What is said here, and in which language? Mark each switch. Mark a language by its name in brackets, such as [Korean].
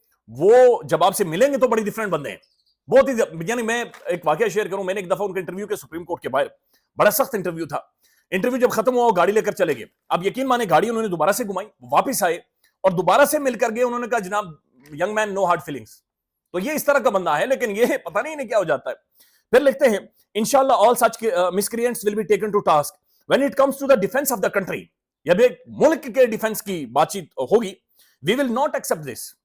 [Urdu] وہ جب آپ سے ملیں گے تو بڑی ڈفرینٹ بندے ہیں, بہت ہی. یعنی میں ایک واقعہ شیئر کروں, میں نے ایک دفعہ ان کا انٹرویو کے سپریم کورٹ کے باہر, بڑا سخت انٹرویو تھا. انٹرویو جب ختم ہوا وہ گاڑی لے کر چلے گئے. اب یقین مانے گاڑی انہوں نے دوبارہ سے گھمائی, واپس آئے اور دوبارہ سے مل کر گئے. انہوں نے کہا جناب [English] Young man no hard feelings. [Urdu] تو یہ اس طرح کا بندہ ہے, لیکن یہ پتہ نہیں انہیں کیا ہو جاتا ہے. پھر لکھتے ہیں [English] انشاءاللہ all such miscreants will be taken to task when it comes to the defense of the country. [Urdu] جب ایک ملک کے ڈیفنس کی بات چیت ہوگی, [English] we will not accept this.